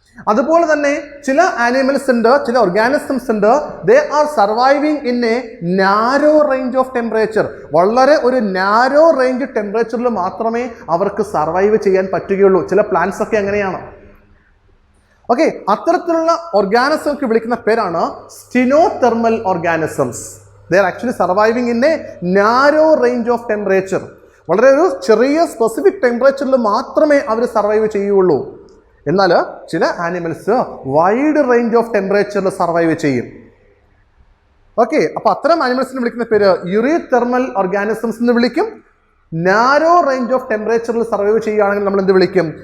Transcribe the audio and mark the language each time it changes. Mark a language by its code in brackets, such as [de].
[ml] അതുപോലെ തന്നെ ചില ആനിമൽസ് ഉണ്ട്, ചില ഓർഗാനിസംസ് ഉണ്ട്, [en] They are surviving in a narrow range of temperature. [ml] വളരെ ഒരു നാരോ റേഞ്ച് ടെമ്പറേച്ചറിൽ മാത്രമേ അവർക്ക് സർവൈവ് ചെയ്യാൻ പറ്റുകയുള്ളൂ. ചില പ്ലാന്റ്സ് ഒക്കെ അങ്ങനെയാണ്. ഓക്കെ, അത്തരത്തിലുള്ള ഓർഗാനിസംസ് വിളിക്കുന്ന പേരാണ് സ്റ്റിനോതെർമൽ organisms. [en] They are actually surviving in a narrow range of temperature. [ml] വളരെ ഒരു ചെറിയ സ്പെസിഫിക് ടെമ്പറേച്ചറിൽ മാത്രമേ അവർ സർവൈവ് ചെയ്യുള്ളൂ. എന്നാൽ ചില ആനിമൽസ് വൈഡ് റേഞ്ച് ഓഫ് ടെമ്പറേച്ചറിൽ സർവൈവ് ചെയ്യും. ഓക്കെ, അപ്പോൾ അത്തരം ആനിമൽസിനെ വിളിക്കുന്ന പേര് യൂറിതെർമൽ ഓർഗാനിസംസ് എന്ന് വിളിക്കും. നാരോ റേഞ്ച് ഓഫ് ടെമ്പറേച്ചറിൽ സർവൈവ് ചെയ്യുകയാണെങ്കിൽ നമ്മൾ എന്ത് വിളിക്കും?